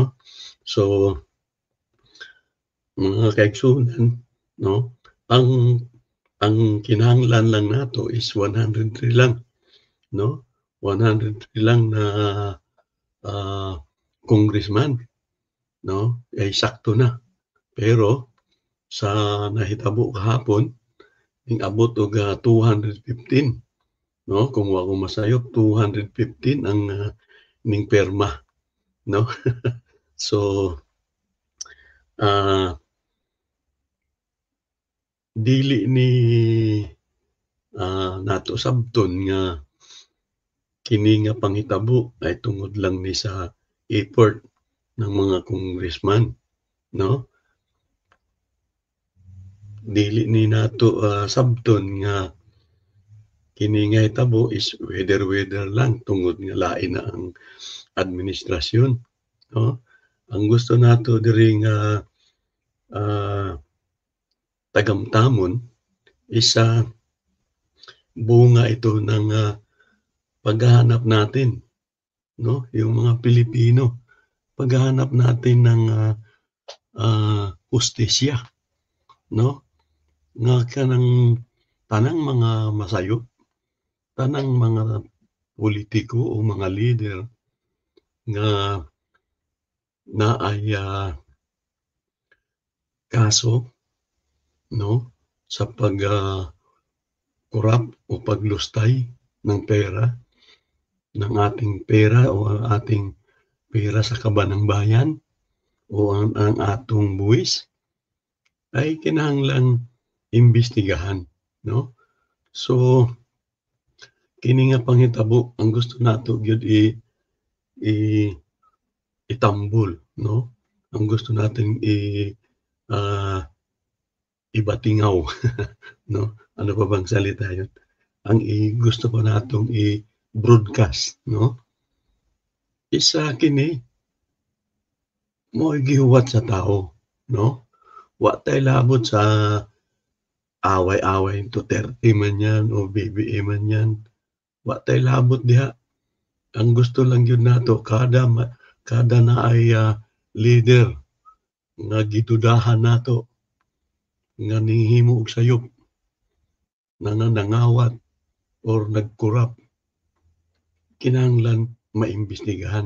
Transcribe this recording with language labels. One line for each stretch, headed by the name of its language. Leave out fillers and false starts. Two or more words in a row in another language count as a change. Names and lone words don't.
Cebuano: So, mga kaigsunan 'no, ang ang kinahanglan lang nato is 103 lang 'no, 103 lang na, ah, congressman 'no, ay sakto na. Pero sa nahitabo kahapon ning-abot og, 215 'no, kung wa ko masayop 215 ang, ning pirma 'no. So, ah, dili ni, nato sabton nga kini nga panghitabo ay tungod lang ni sa effort ng mga congressman 'no. Dili ni nato, sabton nga kini nga hitabo is whether lang tungod nga lain na ang administrasyon 'no. Ang gusto nato diri nga, ah, tagamtamon is,
Filipino: bunga ito ng, paghahanap natin 'no, yung mga Pilipino, paghahanap natin ng, hustisya 'no,
Cebuano: nga kanang tanang mga masayop, tanang mga politiko o mga leader nga naay,
Filipino: kaso 'no, sa kurap o paglustay ng pera, ng ating pera o ang ating pera sa kaban ng bayan o
Cebuano: ang atong buwis
Filipino: ay
Cebuano: kinahanglang imbestigahan 'no.
Filipino: So,
Cebuano: kini nga panghitabo ang gusto nato gyud i itambol 'no, ang gusto nating ah, ibatingaw 'no,
Filipino: ano pa bang salita yun?
Cebuano: Ang gusto pa natong i-broadcast 'no, is, kini mo'y gihuwat sa tao 'no. Wa tay labot sa away-away Duterte man 'yan o BBM man 'yan, wa tay labot diha. Ang gusto lang gyud nato kada naay, leader nga gidudahan nato nga nanghimo og sayop, nananangawat or nagkurap, kinahanglan maimbestigahan.